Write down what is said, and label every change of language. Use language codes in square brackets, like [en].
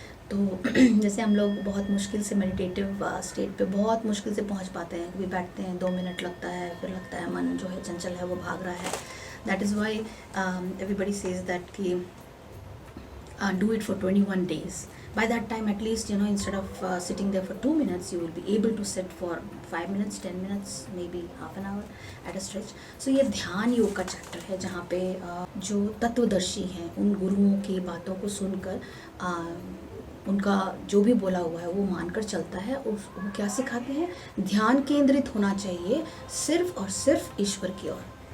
[hi] तो जैसे हम लोग बहुत मुश्किल से मेडिटेटिव स्टेट पे बहुत मुश्किल से पहुंच पाते हैं, कभी बैठते हैं 2 मिनट लगता है, फिर लगता है मन जो है चंचल है वो भाग रहा है। [en] That is why everybody says that कि do it for 21 days. By that time, at least, instead of sitting there for 2 minutes, you will be able to sit for 5 minutes, 10 minutes, maybe half an hour at a stretch. [hi] So ये ध्यान योग का chapter है, जहाँ पे जो तत्वदर्शी हैं उन गुरुओं की बातों को सुनकर उनका जो भी बोला हुआ है वो मानकर चलता है। वो क्या सिखाते हैं? ध्यान केंद्रित होना चाहिए सिर्फ और सिर्फ ईश्वर की ओर।